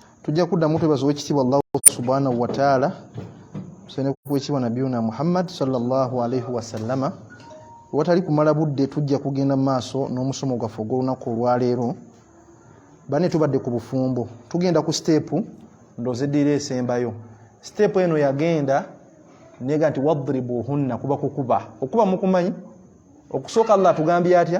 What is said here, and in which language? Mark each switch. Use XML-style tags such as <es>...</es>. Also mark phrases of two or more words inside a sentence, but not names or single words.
<lg>tujja kuddamu twebaza w'ekitiibwa Allah</lg> <ar>سبحانه وتعالى</ar> <lg>tusene kuweekibwa nabiyuna Muhammad</lg> <ar>صلى الله عليه وسلم.</ar> <lg>Watali kumala budde tujja kugenda maaso n'omusomo gwaffe ogw'olunaku olwaleero. Bane tubadde ku bufumbo, tugenda ku stepu ndozeddiira esembayo. Stepu eno yagenda nega nti wadribuhunna, kuba kukuba. Okuba mukumanyi okusooka Allah tugambye atya?</lg>